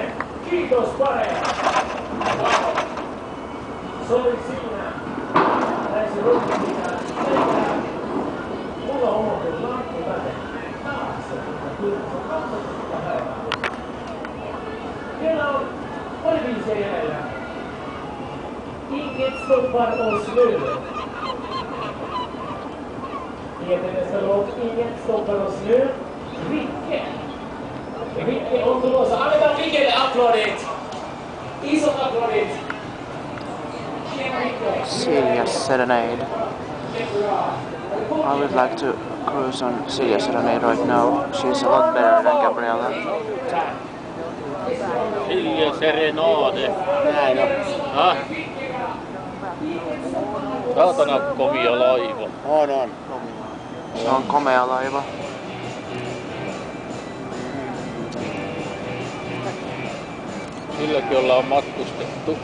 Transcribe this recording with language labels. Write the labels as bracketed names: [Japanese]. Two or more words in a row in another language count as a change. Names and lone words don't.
[Finnish] Kiitos pareja. Se oli siinä. Näissä Rokki pitää tehdä. Mulla on ollut nakku tänne taakse. Vielä on pari biisiä jäljellä. [Swedish] Inget stoppar oss nu. Heter nästa låt Inget stoppar oss nu. [Finnish] Ricke. Ricke on tulossa. Annetaan Rickelle aplodit. Isot aplodit. [English] Silja's Serenade. I would like to cruise on Silja's Serenade right now. She's a lot better than Gabriella. [Finnish] Silja Serenade. Näin on. Ah. Saatana komia laiva. On. Se on komea laiva. Silläkin ollaan matkustettu.